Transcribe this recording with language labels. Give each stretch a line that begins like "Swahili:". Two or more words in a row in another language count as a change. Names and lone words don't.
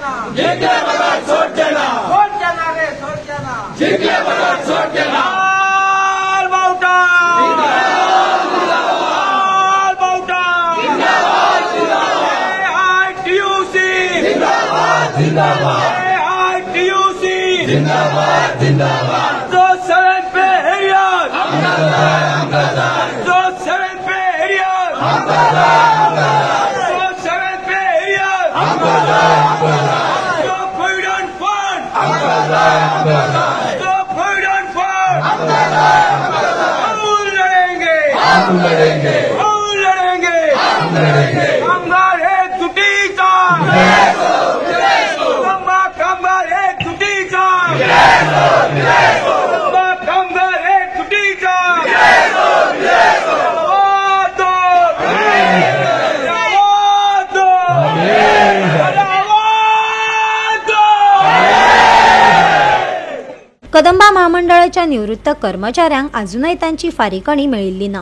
Konkani: जिंकले बरोबर सोडचे ना रे सोडचे ना जिंकले बरोबर सोडचे ना बावटा जिंदाबाद जिंदाबाद
Hindi: जो 7 पे एरियर जो 7 पे एरियर जो 7 पे एरियर जो
English: provident fund
Hindi: जो
English: provident fund
Hindi: हम लड़ेंगे
Konkani: कामगार एक जुटीचा कामगार एक जुटीचा
Hindi: कामगार एक जुटीचा
Konkani: कदंबा महामंडळाच्या निवृत्त कर्मचाऱ्यांक अजूनही त्यांची फारीकणी मेळिल्ली ना।